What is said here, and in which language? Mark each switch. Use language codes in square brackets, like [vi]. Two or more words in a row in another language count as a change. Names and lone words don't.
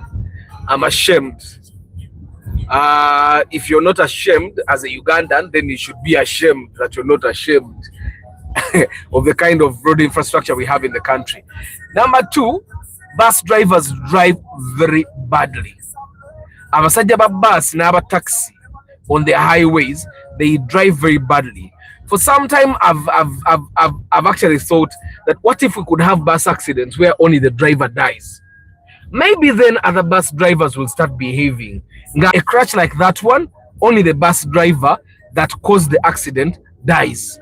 [en] I'm ashamed. If you're not ashamed as a Ugandan, then you should be ashamed that you're not ashamed of the kind of road infrastructure we have in the country. Number two, bus drivers drive very badly. [lg] Abasajja ba bus na aba taxi [en] on the highways, they drive very badly. For some time, I've actually thought that what if we could have bus accidents where only the driver dies? maybe then other bus drivers will start behaving. A crash like that one, only the bus driver that caused the accident dies.